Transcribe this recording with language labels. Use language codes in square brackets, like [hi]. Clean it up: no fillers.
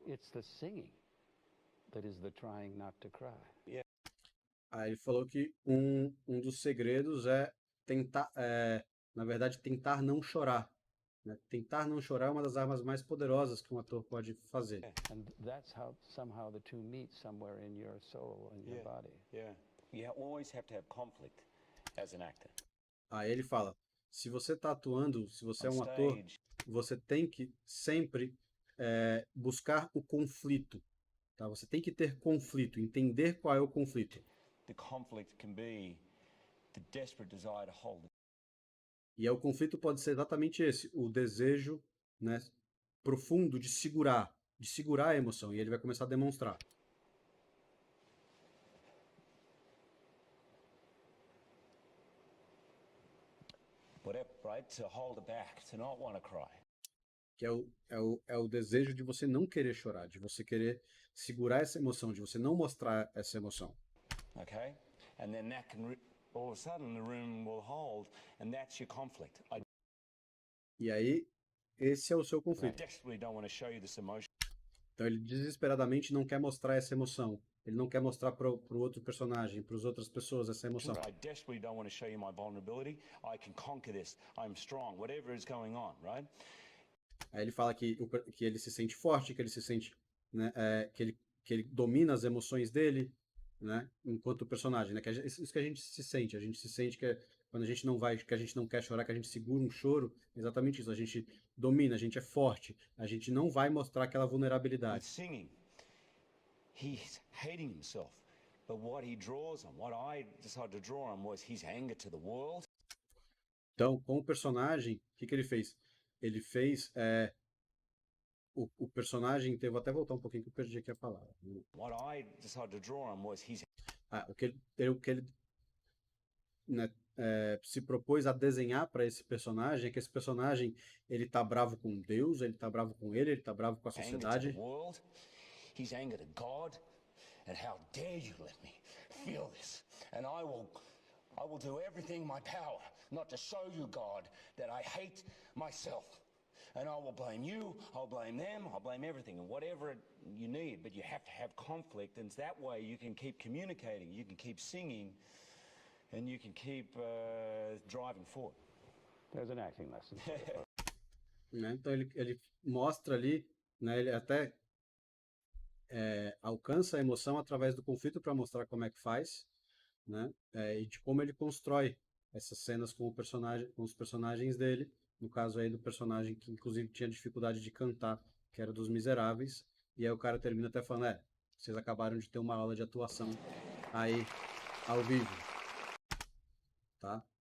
[en] It's the singing that is the trying not to cry. Yeah. [pt] Aí ele falou que um dos segredos é tentar, na verdade, tentar não chorar. Né? Tentar não chorar é uma das armas mais poderosas que um ator pode fazer. [en] And that's how somehow the two meet somewhere in your soul and your body. Yeah. You always have to have conflict as an actor. [pt] Aí ele fala, se você está atuando, se você é um ator, você tem que sempre buscar o conflito. Tá? Você tem que ter conflito, entender qual é o conflito. [en] The conflict can be the desperate desire to hold. [pt] E o conflito pode ser exatamente esse, o desejo, né, profundo de segurar a emoção. E ele vai começar a demonstrar. [en] Right? To hold it back, to not want to cry. [pt] Que é o desejo de você não querer chorar, de você querer segurar essa emoção, de você não mostrar essa emoção. [en] Okay? And then that can all of a sudden the room will hold, and that's your conflict. [pt] E aí esse é o seu conflito. [en] I desperately don't want to show you this emotion. [pt] Então ele desesperadamente não quer mostrar essa emoção. Ele não quer mostrar para o outro personagem, para as outras pessoas essa emoção. [en] I desperately don't want to show you my vulnerability. I can conquer this. I'm strong. Whatever is going on, right? [pt] Aí ele fala que ele se sente forte, que ele se sente, né, que ele domina as emoções dele, né, enquanto personagem, né, que isso que a gente se sente que quando a gente que a gente não quer chorar, que a gente segura um choro, exatamente isso, a gente domina, a gente é forte, a gente não vai mostrar aquela vulnerabilidade. [en] Singing, he's hating himself, but what he draws on, what I decided to draw on was his anger to the world. [pt] Então, com o personagem, o que ele fez? Ele fez o personagem, eu vou até voltar um pouquinho que eu perdi aqui a palavra. [en] What I decided to draw on was his [pt] o que ele né, se propôs a desenhar para esse personagem é que esse personagem ele tá bravo com Deus, ele tá bravo com ele tá bravo com a sociedade. [en] His anger to God, and how dare you let me feel this? And I will do everything in my power not to show you, God, that I hate myself. And I will blame you, I'll blame them, I'll blame everything, and whatever you need. But you have to have conflict, and that way you can keep communicating, you can keep singing, and you can keep driving forward. There's an acting lesson. [pt] Né? Então ele mostra ali, né, ele até alcança a emoção através do conflito para mostrar como é que faz, né, e de como ele constrói essas cenas com os personagens dele, no caso aí do personagem que inclusive tinha dificuldade de cantar, que era dos Miseráveis, e aí o cara termina até falando, vocês acabaram de ter uma aula de atuação aí ao vivo, tá?